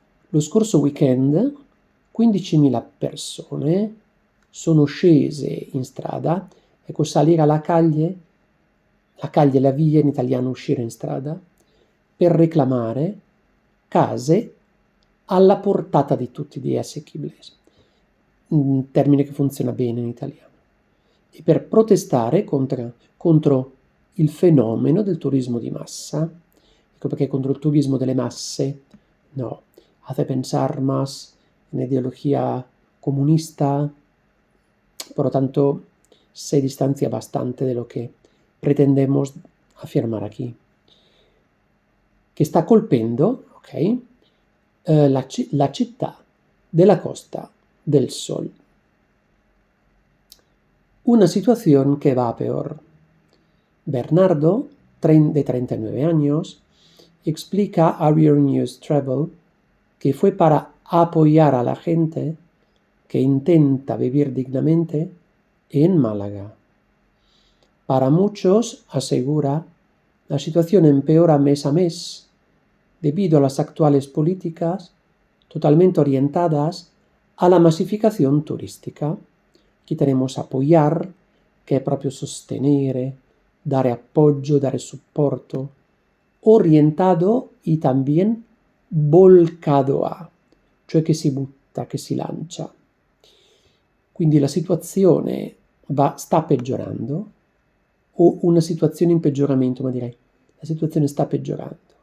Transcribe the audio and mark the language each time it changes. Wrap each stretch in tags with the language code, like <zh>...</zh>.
<it>Lo scorso weekend 15.000 persone sono scese in strada, ecco, salire alla calle, la via in italiano uscire in strada, per reclamare case alla portata di tutti, di asequibles, un termine che funziona bene in italiano, e per protestare contro il fenomeno del turismo di massa. Ecco perché contro il turismo delle masse, no,</it> <es>hace pensar más en ideología comunista, por lo tanto se distancia bastante de lo que pretendemos afirmar aquí.</es> <it>Che sta colpendo, ok, la città della Costa del Sol.</it> <es>Una situación que va a peor. Bernardo, de 39 años, explica a Euronews Travel que fue para apoyar a la gente que intenta vivir dignamente en Málaga. Para muchos, asegura, la situación empeora mes a mes debido a las actuales políticas totalmente orientadas a la masificazione turistica.</es> <it>Qui tenemos apoyar, che è proprio sostenere, dare appoggio, dare supporto,</it> <es>orientado y también volcado a,</es> <it>cioè che si butta, che si lancia. Quindi la situazione sta peggiorando, o una situazione in peggioramento, ma direi la situazione sta peggiorando.</it>